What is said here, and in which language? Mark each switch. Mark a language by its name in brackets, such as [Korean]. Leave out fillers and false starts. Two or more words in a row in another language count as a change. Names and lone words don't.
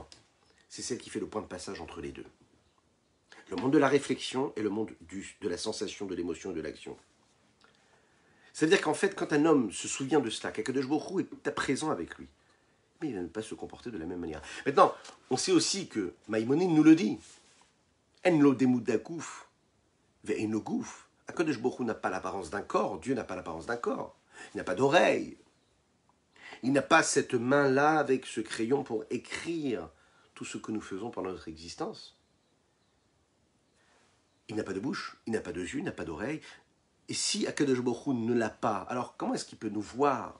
[French] C'est celle qui fait le point de passage entre les deux. Le monde de la réflexion et le monde de la sensation, de l'émotion et de l'action. C'est-à-dire qu'en fait, quand un homme se souvient de cela, qu' [Hebrew] הקדוש ברוך הוא [French] est à présent avec lui, mais il ne va pas se comporter de la même manière. Maintenant, on sait aussi que Maïmonide nous le dit. [Hebrew] אין לו דמות גוף, ואין לו גוף. הקדוש ברוך הוא [French] n'a pas l'apparence d'un corps, Dieu n'a pas l'apparence d'un corps. Il n'a pas d'oreille. Il n'a pas cette main-là avec ce crayon pour écrire tout ce que nous faisons pendant notre existence. Il n'a pas de bouche, il n'a pas de yeux, il n'a pas d'oreille. Et si [Hebrew] הקדוש ברוך הוא [French] ne l'a pas, alors comment est-ce qu'il peut nous voir?